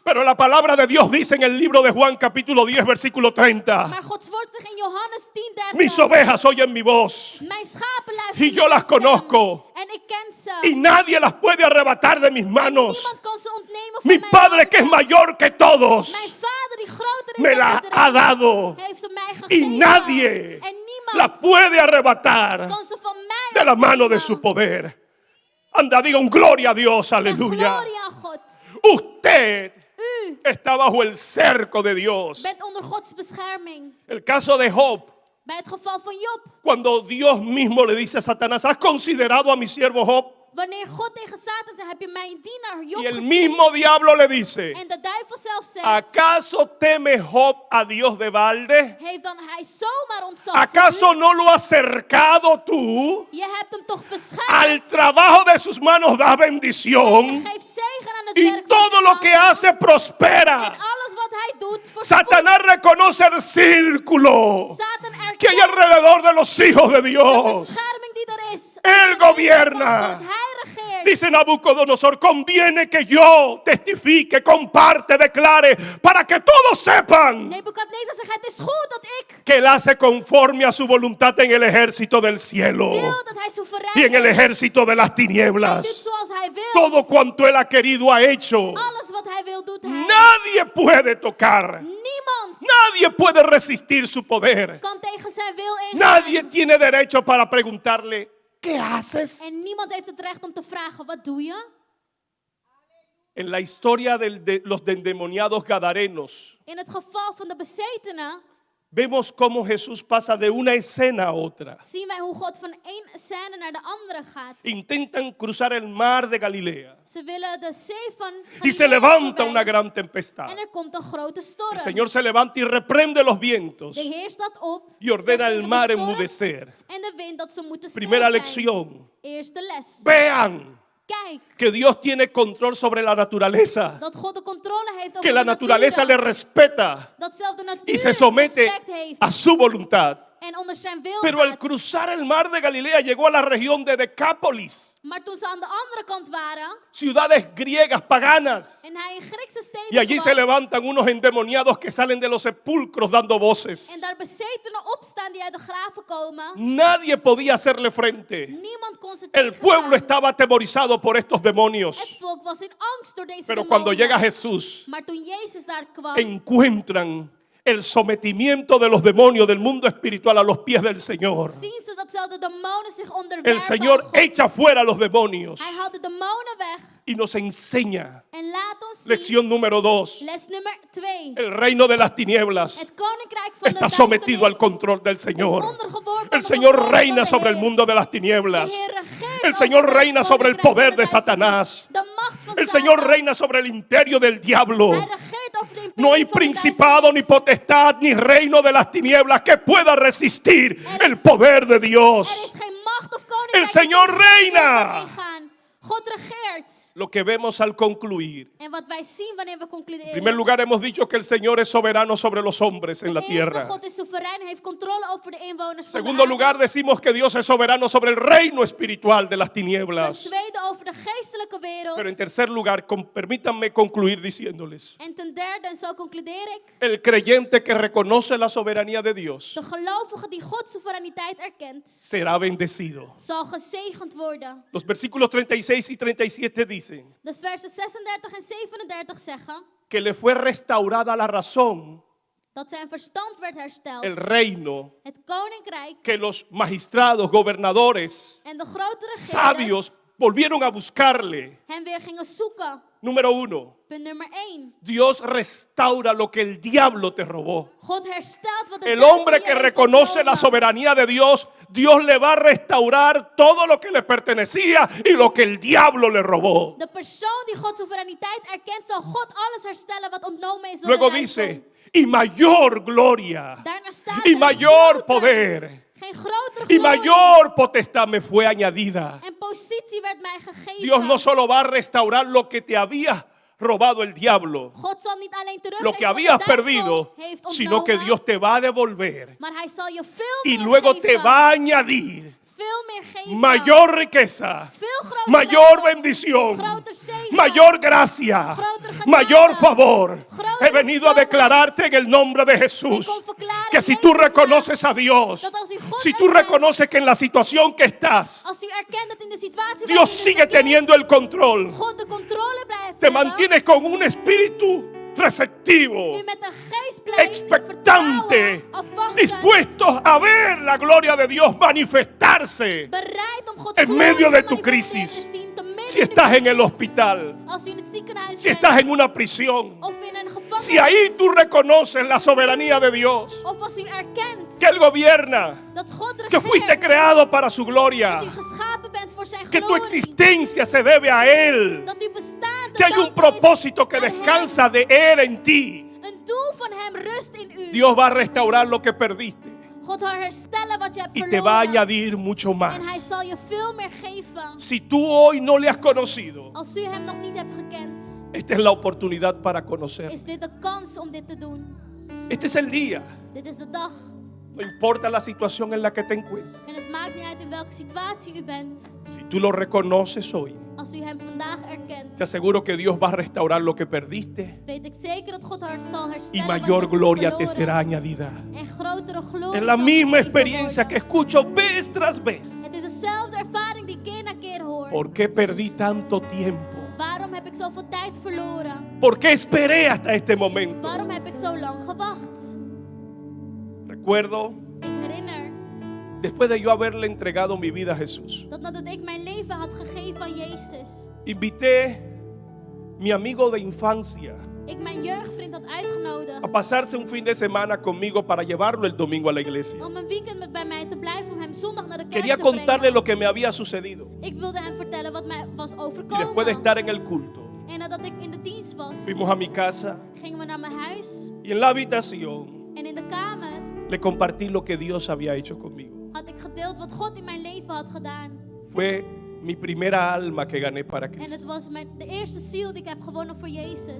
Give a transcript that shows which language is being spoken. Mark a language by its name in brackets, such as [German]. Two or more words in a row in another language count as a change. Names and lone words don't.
[Spanish] Pero la palabra de Dios dice en el libro de Juan capítulo 10 versículo 30. [Dutch] Maar Gods woord zegt in Johannes 10:30. [Spanish] Mis ovejas oyen mi voz [Dutch] Mijn schapen luisteren [Spanish] y yo [Dutch] naar [Spanish] las [Dutch] mijn stem. [Spanish] conozco. [Dutch] En ik ken [Spanish] y [Dutch] ze. [Spanish] nadie las puede arrebatar de mis [Dutch] En [Spanish] manos. [Dutch] niemand kan ze ontnemen van [Spanish] Mi [Dutch] mijn [Spanish] Padre que es [Dutch] handen. [Spanish] mayor que todos [Dutch] Mijn vader die groter is [Spanish] me [Dutch] dan [Spanish] la [Dutch] iedereen, [Spanish] ha dado [Dutch] heeft ze mij [Spanish] y [Dutch] gegeven. [Spanish] nadie [Dutch] En niemand [Spanish] la puede arrebatar [Dutch] kan ze van mij [Spanish] de la mano de [Dutch] ontnemen. [Spanish] su poder. Anda, diga un gloria a Dios, [Dutch] Zeg [Spanish] aleluya. [Dutch] glorie aan God. [Spanish] Usted [Dutch] U [Spanish] está bajo el cerco de Dios. [Dutch] bent onder Gods bescherming. [Spanish] El caso de Job, [Dutch] Bij het geval van Job. [Spanish] cuando Dios mismo le dice a Satanás, ¿has considerado a mi siervo Job? [Dutch] Wanneer God tegen Satan zegt, heb je mijn dienaar Job [Spanish] Y el [Dutch] gezien? [Spanish] mismo diablo le dice, [Dutch] En de duivel zelf zegt, [Spanish] ¿acaso teme Job a Dios de balde? [Dutch] heeft dan hij zomaar ontzag [Spanish] ¿Acaso [Dutch] voor u? [Spanish] no lo has acercado tú? [Dutch] Je hebt hem toch beschermd? [Spanish] Al trabajo de sus manos da [Dutch] Je [Spanish] bendición. [Dutch] geeft zegen aan het [Spanish] Y [Dutch] werk van [Spanish] todo [Dutch] zijn [Spanish] lo que [Dutch] handen. [Spanish] hace [Dutch] En [Spanish] prospera. [Dutch] alles wat hij doet, voorspoedt. [Spanish] Satanás reconoce el círculo [Dutch] Satan erkent [Spanish] que hay alrededor de los hijos de [Dutch] de [Spanish] Dios. [Dutch] bescherming die er is. [Spanish] Él [Dutch] Van [Spanish] gobierna. [Dutch] God. Hij regeert. [Spanish] Dice Nabucodonosor, conviene que yo testifique, comparte, declare, para que todos sepan [Dutch] Nebukadnezar zegt, het is goed dat ik [Spanish] que él hace conforme a su voluntad en el ejército del cielo [Dutch] wil dat hij soeverein [Spanish] y en el [Dutch] is. [Spanish] ejército de las [Dutch] Hij doet [Spanish] tinieblas. [Dutch] zoals hij wil. [Spanish] Todo cuanto él ha querido ha hecho. [Dutch] Alles wat hij wil, doet hij. [Spanish] Nadie puede tocar. [Dutch] Niemand [Spanish] Nadie puede resistir su poder. [Dutch] kan tegen zijn wil ingaan. [Spanish] Nadie tiene derecho para preguntarle, ¿qué haces? [Dutch] En niemand heeft het recht om te vragen, wat doe je? [Spanish] En la historia de los endemoniados gadarenos, [Dutch] In het geval van de bezetenen [Spanish] vemos cómo Jesús pasa de una escena a otra. [Dutch] zien wij hoe God van één scène naar de andere gaat. [Spanish] Intentan cruzar el mar de Galilea [Dutch] Ze willen de zee van [Spanish] y se [Dutch] Galilea [Spanish] levanta [Dutch] voorbij. [Spanish] una gran tempestad. [Dutch] En er komt een grote storm. [Spanish] El Señor se levanta y reprende los vientos [Dutch] De Heer staat op [Spanish] y ordena [Dutch] zegt [Spanish] al [Dutch] tegen [Spanish] mar [Dutch] de storm [Spanish] enmudecer. [Dutch] en de wind dat ze moeten stil [Spanish] Primera [Dutch] zijn. [Spanish] lección. [Dutch] Eerste les. [Spanish] Vean [Dutch] Kijk, [Spanish] que Dios tiene control sobre la naturaleza, [Dutch] dat God de controle heeft over [Spanish] que la [Dutch] de [Spanish] naturaleza le [Dutch] natuur. [Spanish] respeta [Dutch] Dat zelfs de natuur [Spanish] y se somete [Dutch] respect heeft [Spanish] a su voluntad. [Dutch] en onder zijn wil [Spanish] Pero al [Dutch] gaat. [Spanish] cruzar el mar de Galilea llegó a la región de Decápolis, [Dutch] Maar toen ze aan de andere kant waren [Spanish] ciudades griegas paganas. [Dutch] en hij in Griekse steden [Spanish] Y allí se [Dutch] kwam [Spanish] levantan unos endemoniados que salen de los sepulcros dando voces. [Dutch] en daar bezetenen opstaan die uit de graven komen, [Spanish] Nadie podía hacerle frente. [Dutch] niemand kon ze [Spanish] El pueblo [Dutch] tegengaan. [Spanish] estaba atemorizado por estos [Dutch] Het [Spanish] demonios. [Dutch] volk was in angst door deze [Spanish] Pero cuando [Dutch] demonen. [Spanish] llega Jesús, [Dutch] Maar toen Jezus daar kwam, [Spanish] encuentran el sometimiento de los demonios del mundo espiritual a los pies del Señor. [Dutch] zien ze dat zelfs de demonen zich onderwerpen [Spanish] El Señor [Dutch] aan God. [Spanish] echa fuera a los demonios [Dutch] Hij haalt de demonen weg [Spanish] y nos enseña. [Dutch] en laat ons zien, [Spanish] Lección número 2. [Dutch] les nummer 2, [Spanish] El reino de las tinieblas [Dutch] het koninkrijk van [Spanish] está [Dutch] de [Spanish] sometido al [Dutch] duisternis [Spanish] control del [Dutch] is [Spanish] Señor. [Dutch] ondergeworpen [Spanish] El [Dutch] aan de [Spanish] Señor [Dutch] controle [Spanish] reina [Dutch] van de [Spanish] sobre el [Dutch] Heer. [Spanish] mundo de las [Dutch] De [Spanish] tinieblas. [Dutch] Heer regeert [Spanish] El [Dutch] over [Spanish] Señor [Dutch] het [Spanish] reina sobre el [Dutch] koninkrijk [Spanish] poder [Dutch] van [Spanish] de [Dutch] duisternis. [Spanish] Satanás. [Dutch] De macht van [Spanish] El Señor [Dutch] Satan. [Spanish] reina sobre el imperio del diablo. [Dutch] Hij regeert over de imperie [Spanish] No hay [Dutch] van de [Spanish] principado, ni [Dutch] duisternis. [Spanish] potestad, ni reino de las tinieblas que pueda resistir el poder de [Dutch] Er [Spanish] Dios. [Dutch] is geen macht of koninkrijk [Spanish] El Señor [Dutch] die tegen [Spanish] reina. [Dutch] kan ingaan. God regeert. [Spanish] Lo que vemos al concluir. [Dutch] En wat wij zien wanneer we [Spanish] En [Dutch] concluderen. [Spanish] primer lugar, hemos dicho que el Señor es soberano sobre los hombres en la [Dutch] Eerste, [Spanish] tierra. [Dutch] God is soeverein, heeft controle over de inwoners [Spanish] En [Dutch] van [Spanish] segundo [Dutch] de [Spanish] lugar, [Dutch] aarde. [Spanish] decimos que Dios es soberano sobre el reino espiritual de las [Dutch] Ten [Spanish] tinieblas. [Dutch] tweede over de geestelijke wereld. [Spanish] Pero en tercer lugar, permítanme concluir diciéndoles, [Dutch] En ten derde, en zo concludeer ik, [Spanish] el creyente que reconoce la soberanía de Dios [Dutch] de gelovige die Gods soevereiniteit erkent, [Spanish] será bendecido. [Dutch] zal gezegend worden. [Spanish] Los versículos 36 y 37 dicen [Dutch] De versen 36 en 37 zeggen [Spanish] que le fue restaurada la razón, [Dutch] dat zijn verstand werd hersteld. [Spanish] el reino, [Dutch] Het koninkrijk [Spanish] que los magistrados, gobernadores, [Dutch] en de grote regeerders [Spanish] sabios volvieron a buscarle. [Dutch] hem weer gingen zoeken. [Spanish] Número 1, [Dutch] Punt nummer 1. [Spanish] Dios restaura lo que el diablo te robó. [Dutch] God herstelt wat de [Spanish] El [Dutch] duivel [Spanish] hombre [Dutch] je [Spanish] que [Dutch] heeft [Spanish] reconoce la [Dutch] ontnomen. [Spanish] soberanía de Dios, Dios le va a restaurar todo lo que le pertenecía y lo que el diablo le robó. [Dutch] De persoon die Gods soevereiniteit erkent, zal God alles herstellen wat ontnomen is door [Spanish] Luego [Dutch] de duivel. [Spanish] dice, y mayor gloria, [Dutch] Daarna staat [Spanish] y [Dutch] er [Spanish] mayor [Dutch] groter, [Spanish] poder, [Dutch] geen grotere [Spanish] y [Dutch] glorie [Spanish] mayor potestad me fue añadida. [Dutch] en positie werd mij gegeven. [Spanish] Dios no solo va a restaurar lo que te había robado el diablo, [Dutch] God zal niet alleen teruggeven [Spanish] lo que [Dutch] wat de [Spanish] habías [Dutch] duivel [Spanish] perdido, [Dutch] heeft [Spanish] sino que [Dutch] ontnomen, [Spanish] Dios te va a devolver [Dutch] maar hij zal je veel [Spanish] y [Dutch] meer [Spanish] luego [Dutch] geven. [Spanish] te va a añadir [Dutch] Veel meer geven. [Spanish] mayor riqueza, [Dutch] Veel groter [Spanish] mayor [Dutch] leven, [Spanish] bendición, [Dutch] groter zegen, [Spanish] mayor gracia, [Dutch] groter genade, [Spanish] mayor favor. [Dutch] groter [Spanish] He venido a [Dutch] ontvangenheid. [Spanish] declararte en el nombre de Jesús [Dutch] Ik kom verklaren [Spanish] que [Dutch] in [Spanish] si tú [Dutch] Jezus' naam, [Spanish] reconoces a Dios, [Dutch] dat als u God [Spanish] si tú [Dutch] erkent, [Spanish] reconoces que en la situación que estás, [Dutch] als u erkent dat in de situatie [Spanish] Dios [Dutch] waarin u [Spanish] sigue [Dutch] verkeert, [Spanish] teniendo el control. [Dutch] God de controle blijft [Spanish] Te [Dutch] hebben, [Spanish] mantienes con un espíritu receptivo, [Dutch] u met een geest blijft [Spanish] expectante, [Dutch] vertrouwen, afwachtend, [Spanish] dispuestos a ver la gloria de Dios manifestarse [Dutch] bereid om Gods [Spanish] en [Dutch] glorie [Spanish] medio [Dutch] te [Spanish] de tu [Dutch] manifesteren [Spanish] crisis. [Dutch] te zien, te midden [Spanish] Si [Dutch] in de [Spanish] estás en el [Dutch] crisis. [Spanish] hospital, [Dutch] Als u in het ziekenhuis [Spanish] si [Dutch] bent, [Spanish] estás en una prisión, [Dutch] of in een gevangenis, [Spanish] si ahí tú reconoces la soberanía de Dios, [Dutch] of als u erkent [Spanish] que Él gobierna, [Dutch] dat God [Spanish] que fuiste [Dutch] regeert, [Spanish] creado para su [Dutch] dat [Spanish] gloria, [Dutch] u geschapen bent voor zijn [Spanish] que tu [Dutch] glorie. [Spanish] existencia se debe a Él, [Dutch] Dat u bestaat [Spanish] que hay un propósito que descansa de Él en ti. [Dutch] Een doel van hem rust in u. [Spanish] Dios va a restaurar lo que perdiste [Dutch] God zal herstellen wat je hebt [Spanish] y [Dutch] verloren. [Spanish] te va a añadir mucho [Dutch] En hij [Spanish] más. [Dutch] zal je veel meer geven. [Spanish] Si tú hoy no le has conocido, [Dutch] Als u hem nog niet hebt gekend, [Spanish] esta es la oportunidad para conocer. [Dutch] is dit de kans om dit te doen. [Spanish] Este es el día. [Dutch] Dit is de dag. [Spanish] No importa la situación en la que te encuentres. [Dutch] En het maakt niet uit in welke situatie u bent. [Spanish] Si tú lo reconoces hoy, [Dutch] Als u hem vandaag erkent, [Spanish] te aseguro que Dios va a restaurar lo que perdiste [Dutch] weet ik zeker dat God zal [Spanish] y [Dutch] herstellen wat je [Spanish] mayor [Dutch] hebt [Spanish] gloria te [Dutch] verloren. [Spanish] será añadida. [Dutch] En grotere glorie [Spanish] Es la [Dutch] zal [Spanish] misma [Dutch] gegeven [Spanish] experiencia que [Dutch] worden. [Spanish] escucho vez tras vez. [Dutch] Het is dezelfde ervaring die ik keer na keer hoor. [Spanish] ¿Por qué perdí tanto tiempo? [Dutch] Waarom heb ik zoveel tijd verloren? [Spanish] ¿Por qué esperé hasta este momento? [Dutch] Waarom heb ik zo lang gewacht? [Spanish] Recuerdo, [Dutch] Ik herinner [Spanish] después de yo haberle entregado mi vida a Jesús, [Dutch] dat nadat ik mijn leven had gegeven aan Jezus, [Spanish] invité mi amigo de infancia [Dutch] ik mijn jeugdvriend had uitgenodigd [Spanish] a pasarse un fin de semana conmigo para llevarlo el domingo a la iglesia. [Dutch] om een weekend met bij mij te blijven, om hem zondag naar de kerk [Spanish] Quería [Dutch] te [Spanish] contarle [Dutch] brengen. [Spanish] lo que me había sucedido. [Dutch] Ik wilde hem vertellen wat mij was [Spanish] Y después de [Dutch] overkomen. [Spanish] estar en el culto, [Dutch] En nadat ik in de dienst was, [Spanish] fuimos a mi casa [Dutch] gingen we naar mijn huis. [Spanish] y en la habitación [Dutch] En in de kamer [Spanish] le compartí lo que Dios había hecho conmigo. [Dutch] had ik gedeeld wat God in mijn leven had gedaan. [Spanish] Fue mi primera alma que gané para [Dutch] En [Spanish] Cristo. [Dutch] het was de eerste ziel die ik heb gewonnen voor Jezus.